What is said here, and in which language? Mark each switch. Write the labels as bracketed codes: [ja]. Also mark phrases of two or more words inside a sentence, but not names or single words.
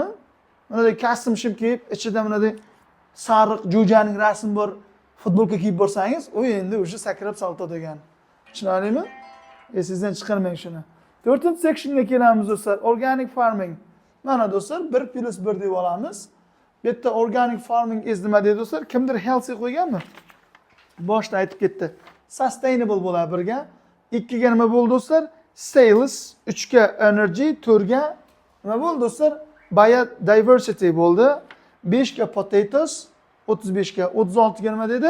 [uz] Mana custom shim kiyib, ichida mana sariq jo'janing rasmi bor futbolka kiyib borsangiz, u endi o'sha sakrab salto degan. Tushunarlimi? Esingizdan chiqarmang shuni. 4-sectionga kelamiz do'stlar. [en] Organic farming. [uz] Mana do'stlar 1+1 deb olamiz. Bu yerda [en] organic farming is [uz] nima deydi do'stlar? Kimdir healthy qo'yganmi? Boshda aytib ketdi. Sustainable bo'ladi birga. Ikkiga nima bo'ldi do'stlar? Sales, 3 ga energy, 4 ga nima bo'ldi do'stlar? Biodiversity bo'ldi. 5 ga potatoes, 35 ga, 36 ga nima dedi?